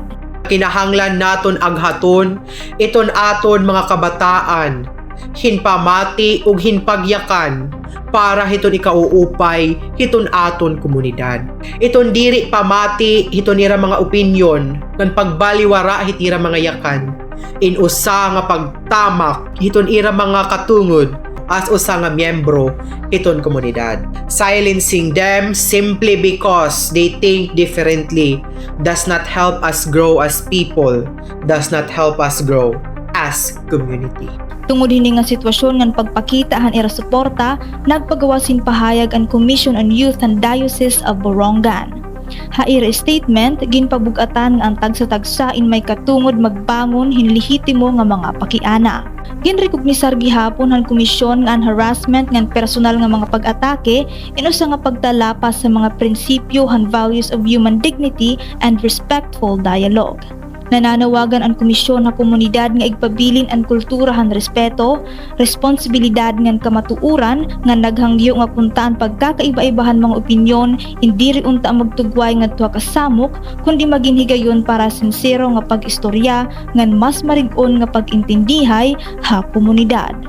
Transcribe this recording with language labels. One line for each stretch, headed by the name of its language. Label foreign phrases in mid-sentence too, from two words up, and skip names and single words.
Waray: Kinahanglan naton aghaton iton aton mga kabataan hinpamati ug hinpagyakan para hiton ikauupay hiton aton komunidad. Iton diri pamati hiton ira mga opinyon ngan pagbaliwara hit ira mga yakan in usa nga pagtamak hiton ira mga katungod as usa nga miyembro hiton komunidad.
English: Silencing them simply because they think differently does not help us grow as people, does not help us grow as community.
Waray: Tungod hini nga sitwasyon ngan pagpakita han ira suporta, nagpagawasin pahayag ang Commission on Youth and Diocese of Borongan. Haira statement ginpabug-atan ang tagsa-tagsa in may katungod magbangon hin lehitimo nga mga pakiana. Ginrekognisar gihapon han komisyon nga ang harassment ngan personal nga mga pag-atake inusa nga pagtalapas sa mga prinsipyo han
English: values of human dignity and respectful dialogue.
Waray: Nananawagan ang komisyon na komunidad nga igpabilin ang kultura han respeto, responsibilidad ngan kamatuuran nga naghangyo nga puntaan pagkakaiba-ibahan mga opinyon hindi ri unta magtugway ngadto ka samok kundi maginhigayon para sincero nga pag-istorya ngan mas marig-on nga pag-intindihay ha komunidad.